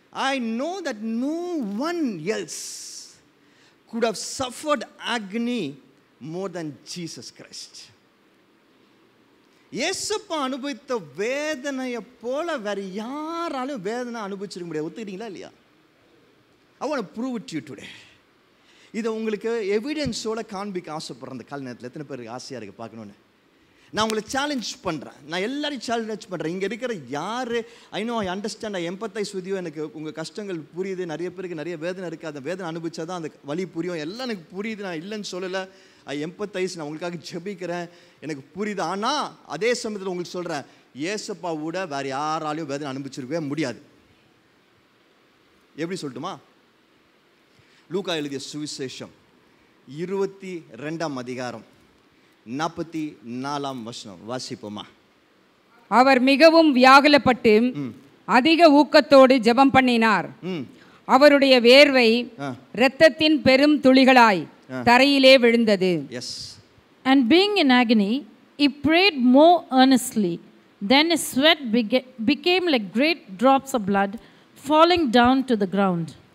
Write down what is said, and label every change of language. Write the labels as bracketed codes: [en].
[en] I know that no one else could have suffered agony more than Jesus Christ. [ta] இயேசுப்பா அனுபவித்த வேதனையை போல வேற யாராலும் வேதனை அனுபவிச்சிருக்க முடியாது. ஒத்துக்கிட்டீங்களா இல்லையா? [en] I want to prove it to you today. [ta] இதை உங்களுக்கு எவிடன்ஸோட காண்பிக்க ஆசைப்படுறேன். அந்த கால நேரத்தில் எத்தனை பேருக்கு ஆசையாக இருக்குது பார்க்கணுன்னு? நான் உங்களை சேலஞ்ச் பண்ணுறேன். நான் எல்லாரையும் சேலஞ்ச் பண்ணுறேன். இங்கே இருக்கிற யார், [en] I understand, I empathise with you. [ta] எனக்கு உங்கள் கஷ்டங்கள் புரியுது. நிறைய பேருக்கு நிறைய வேதனை இருக்குது. அந்த வேதனை அனுபவிச்சா தான் அந்த வலி புரியும். எல்லாம் எனக்கு புரியுது, நான் இல்லைன்னு சொல்லலை. [en] I empathise, [ta] நான் உங்களுக்காக ஜெபிக்கிறேன், எனக்கு புரியுது. ஆனால் அதே சமயத்தில் உங்களுக்கு சொல்கிறேன், இயேசுப்பாவோட வேறு யாராலையும் வேதனை அனுபவிச்சிருக்கவே முடியாது. எப்படி சொல்லட்டுமா? லூக்கா எழுதிய சுவிசேஷம் 22ஆம் அதிகாரம் 44ஆம் வசனம் வாசிப்போமா? அவர் மிகவும் வியாகுலப்பட்டு அதிக ஊக்கத்தோடு ஜெபம் பண்ணினார். அவருடைய வேர்வை இரத்தத்தின் பெரும் துளிகளாய் தரையிலே விழுந்தது. [en] Yes. And being in agony, he prayed more earnestly. Then his sweat became like great drops of blood falling down to the ground.